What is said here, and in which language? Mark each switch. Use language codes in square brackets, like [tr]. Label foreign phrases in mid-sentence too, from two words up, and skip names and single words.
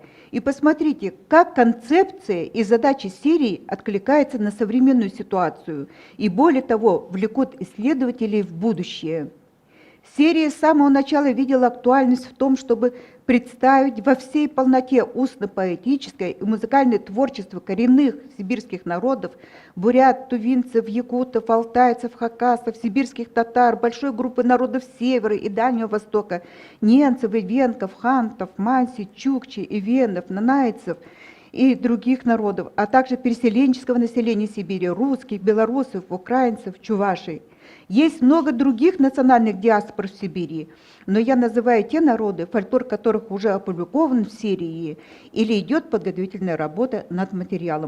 [ru] И посмотрите, как концепция и задачи серии откликаются на современную ситуацию и, более того, влекут исследователей в будущее. Серия с самого начала видела актуальность в том, чтобы представить во всей полноте устно-поэтическое и музыкальное творчество коренных сибирских народов, бурят, тувинцев, якутов, алтайцев, хакасов, сибирских татар, большой группы народов Севера и Дальнего Востока, ненцев, ивенков, хантов, манси, чукчи, ивенов, нанайцев и других народов, а также переселенческого населения Сибири, русских, белорусов, украинцев, чувашей. Есть много других национальных диаспор в Сибири, но я называю те народы, фольклор которых уже опубликован в серии или идет подготовительная работа над материалом.